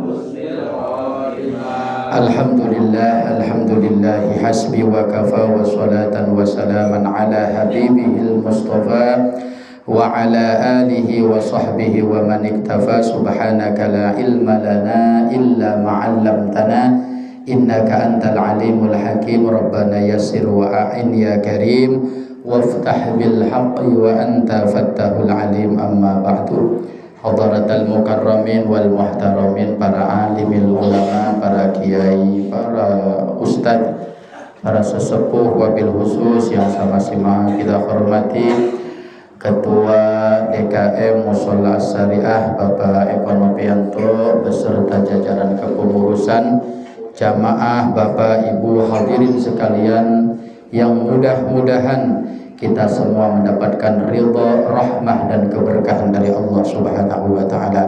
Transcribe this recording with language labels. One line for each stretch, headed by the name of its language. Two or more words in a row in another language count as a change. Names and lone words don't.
Arabic: الحمد لله حسبي وكفى وصلاة وسلاما على حبيبه المصطفى وعلى آله وصحبه ومن اقتفى. سبحانك لا علم لنا إلا ما علمتنا إنك أنت العليم الحكيم. ربنا يسر وأعن يا كريم وافتح بالحق وأنت الفتاح العليم. أما بعد. حضرات المكرمين والمحترمين,
Indonesian: para
Arabic: عالم العلماء,
Indonesian: para kiai, para ustadz, para sesepuh, wabil khusus yang sama-sama kita hormati Ketua DKM Mushola Syariah Bapak Eko Novianto beserta jajaran kepengurusan, jamaah, Bapak Ibu hadirin sekalian, yang mudah-mudahan kita semua mendapatkan ridha, rahmah dan keberkahan dari Allah
Arabic: سبحانه وتعالى.